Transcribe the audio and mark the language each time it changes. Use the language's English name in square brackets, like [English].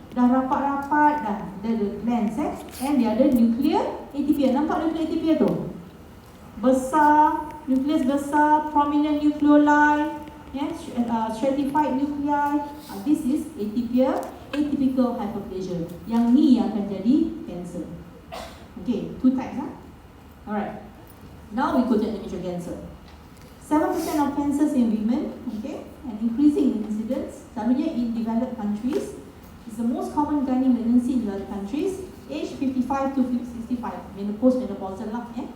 [Malay] Dah rapat-rapat dah, dia ada glands and dia ada nuclear atypia. Nampak nuclear atypia tu? Besar, nucleus besar, prominent nucleoli, stratified nuclei. [English] This is atypical hyperplasia. [Malay] Yang ni yang akan jadi cancer. [English] Okay, 2 types. Alright. Now we go to endometrial cancer. 7% of cancers in women, okay, and increasing in incidence. [Malay] Selalunya [English] in developed countries. It's the most common gynae malignancy in developed countries. Age 55 to 65, postmenopausal lah.